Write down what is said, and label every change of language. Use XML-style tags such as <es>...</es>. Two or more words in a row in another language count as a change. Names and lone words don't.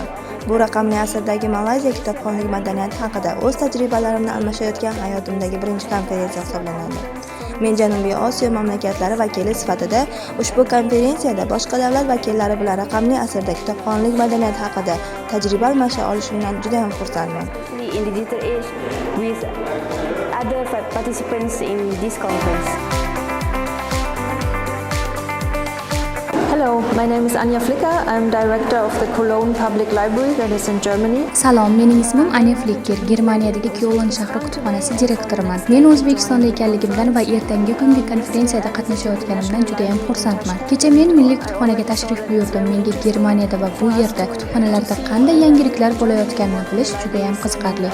<uz>Bu raqamli asrdagi Malayziya kitobxonlik madaniyati haqida o'z tajribalarimni almashayotgan hayotimdagi birinchi konferensiya hisoblanadi. Men Janubiy Osiyo mamlakatlari vakili sifatida ushbu konferensiyada boshqa davlat vakillari bilan raqamli asrda kitobxonlik madaniyati haqida tajriba almasha olishimdan juda ham xursandman.</uz> <en>In the digital age with other participants in this conference. Hello, my name is Anja Flicker. I'm director of the Cologne Public Library that is in Germany.</en> <uz>Salom, mening ismim Anja Flicker. Germaniyadagi Köln shahri kutubxonasi direktoriman. Men O'zbekistonda ekanligimdan va ertangi kungi konferensiyada qatnashayotganimdan juda ham xursandman. Kecha men milliy kutubxonaga tashrif buyurdim. Menga Germaniyada va bu yerda kutubxonalarda qanday yangiliklar bo'layotganini bilish juda ham qiziqarli.</uz>